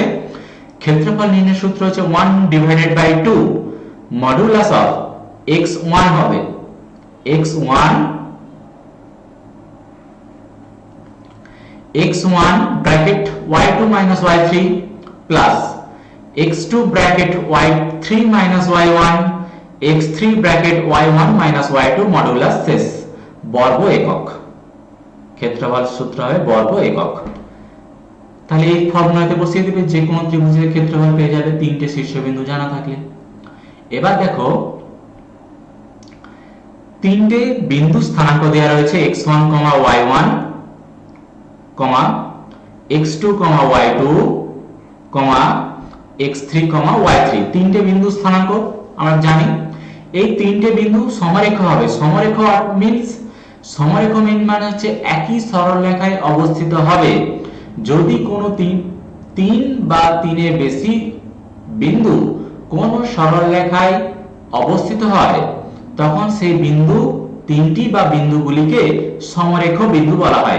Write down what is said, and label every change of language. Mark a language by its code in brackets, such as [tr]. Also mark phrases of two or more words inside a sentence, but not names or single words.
[bn] ক্ষেত্রফল নির্ণয়ের সূত্র হচ্ছে 1/2 [en] modulus of [bn] x1 হবে x1 ব্র্যাকেট y2 y3 প্লাস x2 ব্র্যাকেট y3 y1 x3 ব্র্যাকেট y1 y2 মডুলাস শেষ বর্গ একক। ক্ষেত্রফল সূত্র হবে বর্গ একক। তাহলে এই ফর্মুলাতে বসিয়ে দিবে, যে কোনো ত্রিভুজের ক্ষেত্রফল পেয়ে যাবে তিনটে শীর্ষবিন্দু জানা থাকলে। এবার দেখো তিনটে বিন্দু স্থানাঙ্ক দেওয়া রয়েছে x1, y1, x2, y2, x3, y3, তিনটে বিন্দু স্থানাঙ্ক আমরা জানি। এই তিনটে বিন্দু সমরেখ হবে। সমরেখ মিন্স সমরেখ মানে হচ্ছে একই সরলরেখায় অবস্থিত হবে। যদি কোনো তিন বা তিনের বেশি বিন্দু কোন সরলরেখায় অবস্থিত হয় তখন সেই বিন্দু তিনটি বা বিন্দুগুলিকে সমরেখ বিন্দু বলা হয়।